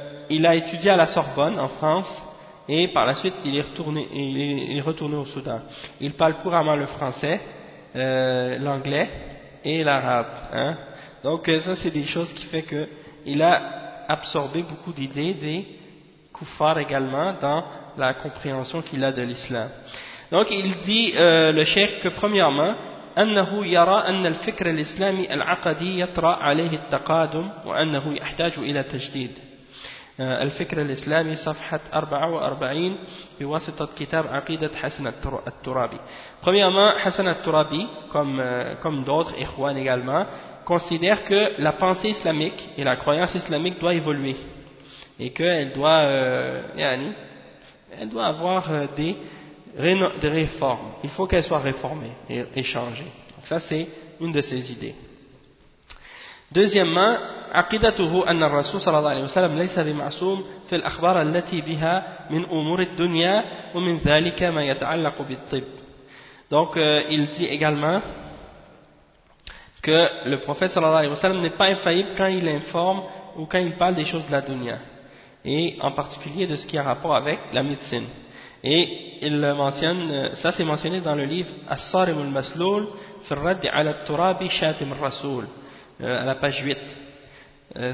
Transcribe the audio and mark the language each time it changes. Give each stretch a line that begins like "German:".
French: Il a étudié à la Sorbonne en France, et par la suite il est retourné au Soudan. Il parle couramment le français, l'anglais et l'arabe, hein. Donc ça, c'est des choses qui fait que il a absorbé beaucoup d'idées des koufars également dans la compréhension qu'il a de l'islam. Donc il dit le cheikh que premièrement,
Arabic: أنه يرى أن الفكر الإسلامي العقدي يطرأ عليه التقادم وأنه يحتاج إلى تجديد. الفكر الإسلامي صفحة 44 بواسطة كتاب عقيدة حسن الترابي.
French: Premièrement, Hassan al-Turabi, comme d'autres ikhwan également, considère que la pensée islamique et la croyance islamique doit évoluer, et qu'elle doit elle doit avoir des réformes. Il faut qu'elle soit réformée et changée. Donc ça, c'est une de ses idées. Deuxièmement,
Arabic: عقيدته أن الرسول صلى الله عليه وسلم ليس بمعصوم في الأخبار التي بها من أمور الدنيا ومن ذلك ما يتعلق بالطب.
French: Donc il dit également que le prophète sallallahu alayhi wa sallam n'est pas infaillible quand il informe ou quand il parle des choses de la dunya, et en particulier de ce qui a rapport avec la médecine. Et il mentionne, ça c'est mentionné dans le livre As-Sarim al-Maslul Firrad al-Turabi Shatim al-Rasul, à la page 8.